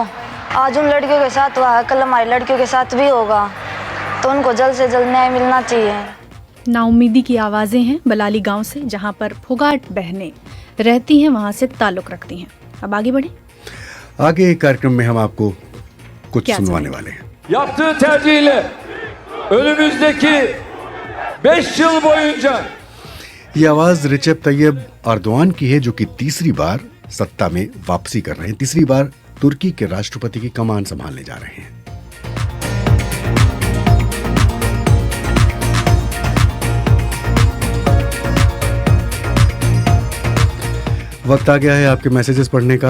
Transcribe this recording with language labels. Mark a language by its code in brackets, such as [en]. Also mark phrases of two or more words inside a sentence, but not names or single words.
[hi] आज उन लड़कियों के साथ हुआ है, कल हमारी लड़कियों के साथ भी होगा, तो उनको जल्द से जल्द न्याय मिलना चाहिए। नाउम्मीदी की आवाज़ें हैं बलाली गांव से, जहां पर फोगाट बहनें रहती हैं, वहां से ताल्लुक़ रखती हैं। अब आगे बढ़े, आगे कार्यक्रम में हम आपको कुछ सुनवाने वाले हैं। [tr] Yaptığı tercihiyle önümüzdeki 5 yıl boyunca [hi] ये आवाज रिसेप तैयब अर्दोआन की है, जो कि तीसरी बार सत्ता में वापसी कर रहे हैं, तीसरी बार तुर्की के राष्ट्रपति की कमान संभालने जा रहे हैं। वक्त आ गया है आपके मैसेजेस पढ़ने का।